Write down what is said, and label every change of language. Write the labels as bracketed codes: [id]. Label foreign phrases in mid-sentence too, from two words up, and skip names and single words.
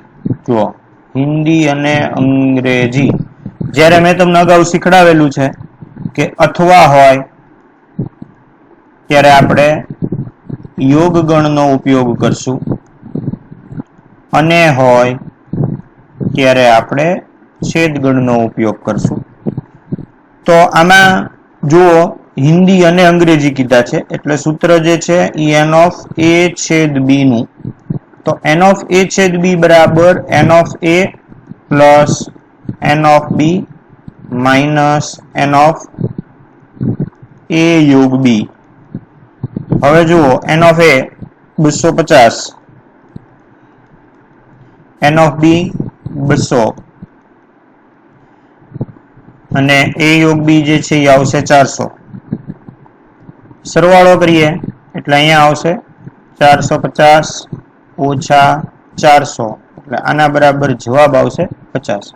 [gu] જુઓ, હિન્દી અને અંગ્રેજી જ્યારે મેં તમને અગાઉ શીખડાવેલું છે કે અથવા હોય ત્યારે આપણે યોગ ગણનો ઉપયોગ કરશું, અને હોય ત્યારે આપણે છેદ ગણનો ઉપયોગ કરશું. તો આમાં જુઓ હિન્દી અને અંગ્રેજી કીધા છે એટલે સૂત્ર જે છે એ [en] n of a [gu] છેદ b નું. તો [en] n of a [gu] છેદ b બરાબર [en] n of a plus n of b minus n of a [gu] યોગ b. હવે જુઓ [en] n of a [gu] 250, [en] n of b [gu] 200 અને a યોગ b જે છે એ આવશે 400. સરવાળો કરીએ એટલે અહીંયા આવશે 450 ઓછા 400 એટલે આના બરાબર જવાબ આવશે 50.